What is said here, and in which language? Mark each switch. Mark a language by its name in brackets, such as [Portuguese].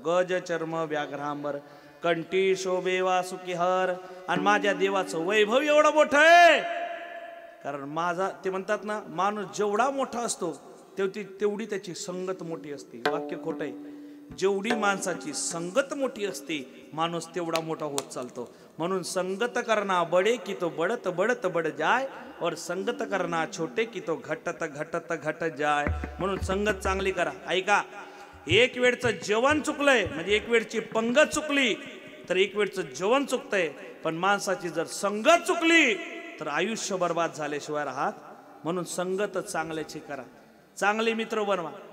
[Marathi] गज चर्म व्याघ्रांबर कंठी शोभे वासुकीहर. आणि माझ्या देवाचं वैभव एवढं मोठं आहे, कारण माझा ते म्हणतात ना, माणूस जेवढा मोठा असतो तेवढी त्याची संगत मोठी असते. वाक्य खोटं आहे. जेवढी माणसाची संगत मोठी असते माणूस तेवढा मोठा होत चालतो. म्हणून [Hindi] संगत करना बडे की तो बडत बडत बड जाय, और संगत करना छोटे की तो घटत घटत घट जाय. [Marathi] म्हणून संगत चांगली करा. ऐका, एक वेळचं जेवण चुकलंय म्हणजे एक वेळची पंगत चुकली तर एक वेळचं जेवण चुकतंय. पण माणसाची जर संगत चुकली तर आयुष्य बर्बाद झाल्याशिवाय राहत. म्हणून संगत चांगल्याची करा, चांगले मित्र बनवा.